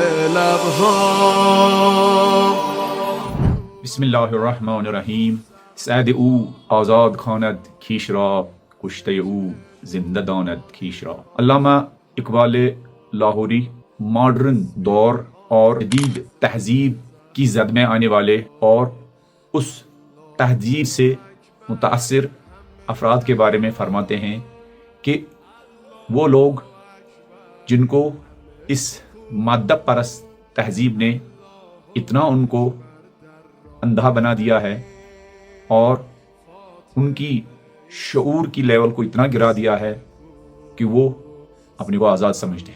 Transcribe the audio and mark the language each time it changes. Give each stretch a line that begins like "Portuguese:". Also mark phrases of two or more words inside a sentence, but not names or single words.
Arabic: لبها. بسم الله الرحمن الرحیم.
Persian: سعد او آزاد خواند کیش را، کشته او زنده داند کیش را.
Urdu: علامہ اقبال لاہوری ماڈرن دور اور جدید تہذیب کی زد میں آنے والے اور اس تہذیب سے متاثر افراد کے بارے میں فرماتے ہیں کہ وہ لوگ جن کو اس مادہ پرست تہذیب نے اتنا ان کو اندھا بنا دیا ہے اور ان کی شعور کی لیول کو اتنا گرا دیا ہے کہ وہ اپنے کو آزاد سمجھتے ہیں.